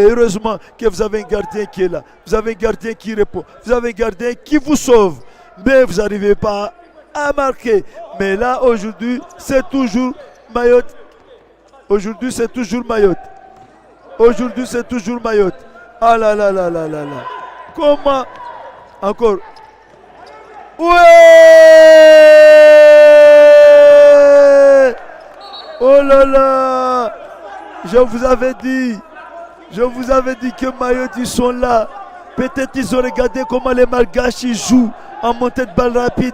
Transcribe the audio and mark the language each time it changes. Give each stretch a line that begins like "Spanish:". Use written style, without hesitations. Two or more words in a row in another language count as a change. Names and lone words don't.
French: Heureusement que vous avez un gardien qui est là. Vous avez un gardien qui répond. Vous avez un gardien qui vous sauve. Mais vous n'arrivez pas à marquer. Mais là, aujourd'hui, c'est toujours Mayotte. Aujourd'hui, c'est toujours Mayotte. Aujourd'hui, c'est toujours Mayotte. Ah là là là là là là. Comment? Encore. Ouais! Oh là là! Je vous avais dit que Mayotte, ils sont là. Peut-être ils ont regardé comment les Malgaches ils jouent en montée de balle rapide.